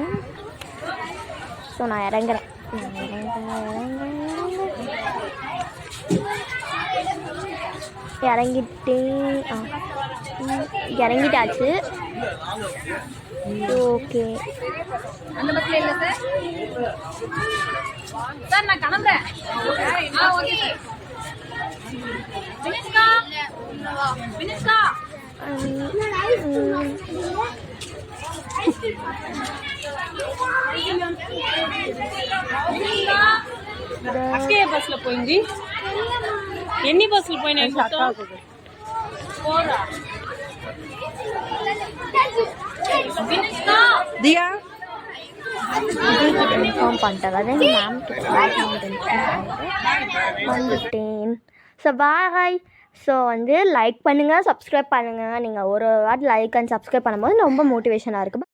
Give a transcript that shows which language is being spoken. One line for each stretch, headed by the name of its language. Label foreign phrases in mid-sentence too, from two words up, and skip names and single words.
Tamil: ஸோ நான் இறங்குறேன். இறங்கிட்டாச்சு. ஓகே அந்த பஸ்ல இல்ல சார். சார் நான் கிளம்புறேன். ஓகே சார். வினிஷ்கா வினிஷ்கா
Telugu: అక్కే బస్ లో పోయింది. ఎన్ని బస్సులు పోయినాయి మొత్తం? పోరా దియా
Tamil: இன்ஃபார்ம் பண்ணிட்டாங்க. அதே மேம் வந்துட்டேன். ஸோ பாய். ஸோ வந்து லைக் பண்ணுங்கள், சப்ஸ்கிரைப் பண்ணுங்கள். நீங்கள் ஒரு வாட்டி
English: like and subscribe
Tamil: பண்ணும்போது ரொம்ப மோட்டிவேஷனாக இருக்குது.